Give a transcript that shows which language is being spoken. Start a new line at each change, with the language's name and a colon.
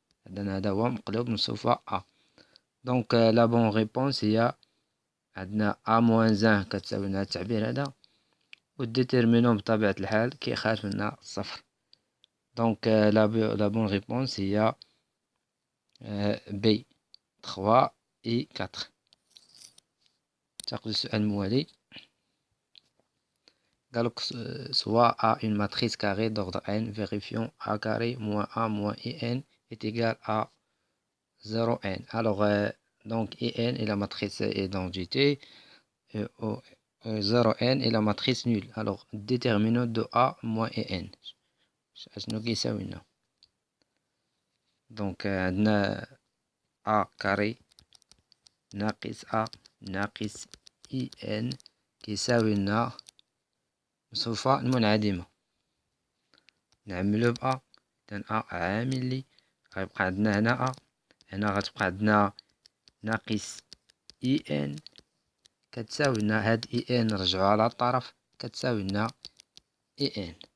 Arabic: إذن هذا هو مقلوب المصفوفة أ. دونك
French: لا بون ريبونس
Arabic: هي عندنا أ موان زان كتساوي لنا التعبير هذا، و ديتيرمينون بطبيعة الحال كيخالف لنا الصفر. دونك
French: لا بون ريبونس
Arabic: هي بي 3 إي 4. تاخذ السؤال الموالي، قالك
French: soit A une matrice carrée d'ordre n, vérifions A carré moins A moins IN est égal à 0n. Alors, donc IN est la matrice identité, 0n est la matrice nulle. Alors, déterminant de A moins IN.
Arabic: شنو كيساوي لنا؟ دونك عندنا
French: A carré
Arabic: ناقص A ناقص IN كيساوي لنا مصفوفة المنعدمة. نعملو بأ، إذن أ عامل لي غيبقى عندنا هنا أ، هنا غتبقى عندنا ناقص إي إن كتساوي لنا هاد إي إن نرجعوها على الطرف كتساوي لنا إي إن.